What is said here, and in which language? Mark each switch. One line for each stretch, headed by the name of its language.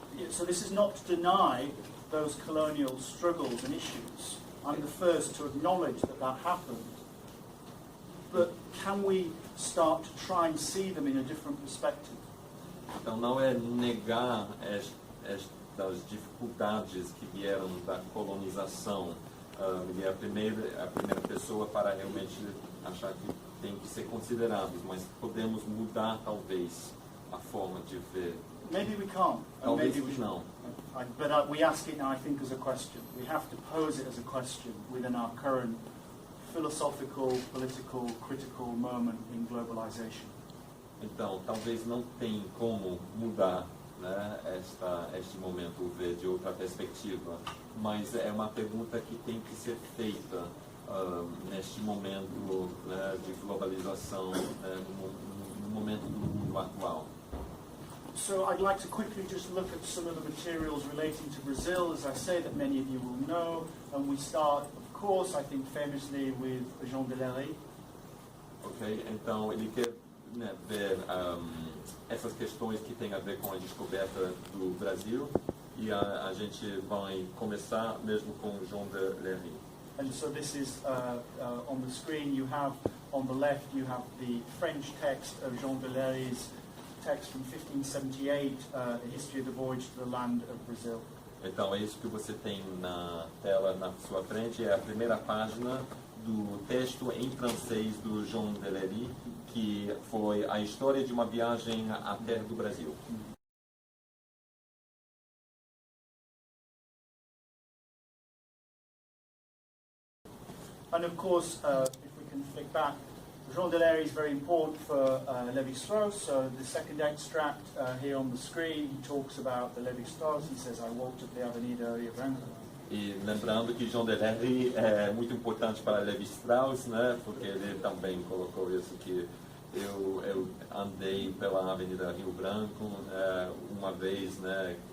English: So this is not to deny those colonial struggles and issues. I'm the first to acknowledge that happened. But can we start to try and see them in a different perspective?
Portuguese: Então não é negar estas dificuldades que vieram da colonização. Ele é a primeira pessoa para realmente achar que tem que ser considerados, mas podemos mudar talvez a forma de ver.
English: Maybe we can't.
Portuguese: Talvez
English: Maybe we
Portuguese: não.
English: But we ask it now, I think, as a question. We have to pose it as a question within our current philosophical, political, critical moment in globalization.
Portuguese: Então, talvez não tem como mudar, né, este momento, ver de outra perspectiva, mas é uma pergunta que tem que ser feita neste momento, né, de globalização, né, no momento do mundo atual.
English: So I'd like to quickly just look at some of the materials relating to Brazil, as I say, that many of you will know, and we start, of course, I think famously with Jean Delarey.
Portuguese: Ok, então ele quer, né, ver essas questões que têm a ver com a descoberta do Brasil. E a gente vai começar mesmo com Jean de Lery.
English: And so this is on the screen. You have on the left you have the French text of Jean de Lery's text from 1578, A History of the Voyage to the Land of Brazil. Então, é isso que você tem na tela na sua frente, é a primeira página do texto em francês do Jean de Lery, que foi a história de uma viagem à terra do Brasil. And of course, if we can flick back, Jean de Lery is very important for Lévi-Strauss. So the second extract here on the screen, he talks about the Lévi-Strauss. He says, "I walked up the Avenida Rio Branco."
Portuguese: E lembrando que Jean de Lery é muito importante para Lévi-Strauss, né? Porque ele também colocou isso que eu andei pela Avenida Rio Branco uma vez, né?